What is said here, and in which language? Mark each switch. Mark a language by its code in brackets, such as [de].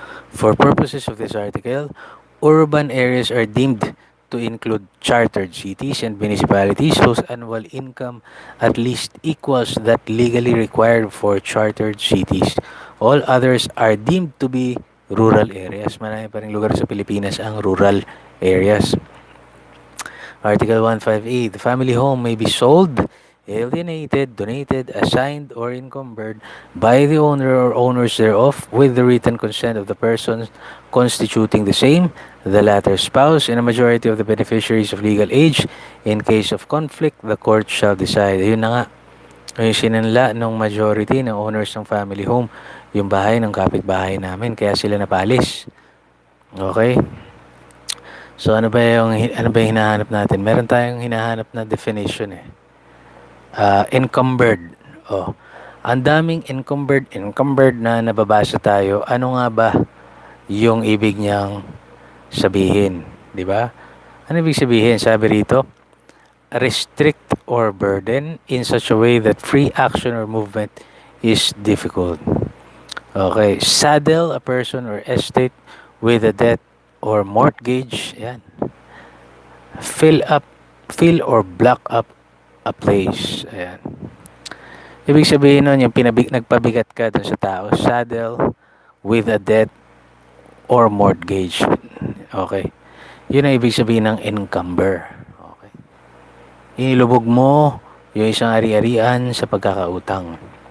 [en] For purposes of this article, urban areas are deemed to include chartered cities and municipalities whose annual income at least equals that legally required for chartered cities. All others are deemed to be rural areas. [tl] Marami pa rin lugar sa Pilipinas ang rural areas. [en] Article 158. The family home may be sold, alienated, donated, assigned, or encumbered by the owner or owners thereof with the written consent of the persons constituting the same, the latter spouse, and a majority of the beneficiaries of legal age. In case of conflict, the court shall decide. [tl] Ayun na nga. Yung sinanla ng majority ng owners ng family home, yung bahay ng kapitbahay namin, kaya sila napalis. Okay? So ano ba yung hinahanap natin? Meron tayong hinahanap na definition eh. Encumbered. Oh. Ang daming encumbered na nababasa tayo. Ano nga ba yung ibig niyang sabihin, 'di ba? Ano ibig sabihin? Sabi rito, [en] restrict or burden in such a way that free action or movement is difficult. Okay, saddle a person or estate with a debt or mortgage. Yan. Fill or block up a place. Ayan. [tl] Ibig sabihin nun, yung nagpabigat ka dun sa tao. [en] Saddle with a debt or mortgage. Okay. [tl] Yun ang ibig sabihin ng encumber. Okay. Inilubog mo yung isang ari-arian sa pagkakautang.